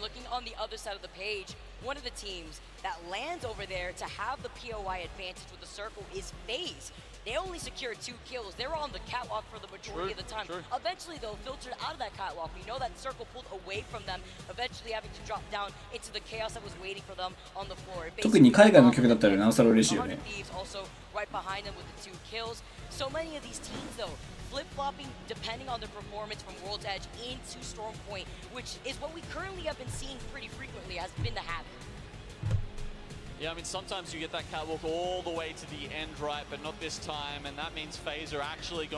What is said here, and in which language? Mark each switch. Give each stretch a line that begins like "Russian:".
English: Looking on the other side of the page, one of the teams that lands over there to have the POI advantage with the circle is FaZe. They only secured 2 kills. They were on the catwalk for the majority of the time. Eventually, though, filtered out of that catwalk. We know that circle pulled away from them, eventually having to drop down into the chaos that was waiting for them on the floor.
Japanese: 特に海外の曲だったらなおさら嬉しいよね。
English: Also right behind them with the 2 kills. So many of these teams, though, flip-flopping depending on their performance from World's Edge into Storm Point, which is what we currently have been seeing pretty frequently, has been the habit. Yeah, I mean, sometimes you get that catwalk all the way to the end, right, but not this time, and that means FaZe are actually going to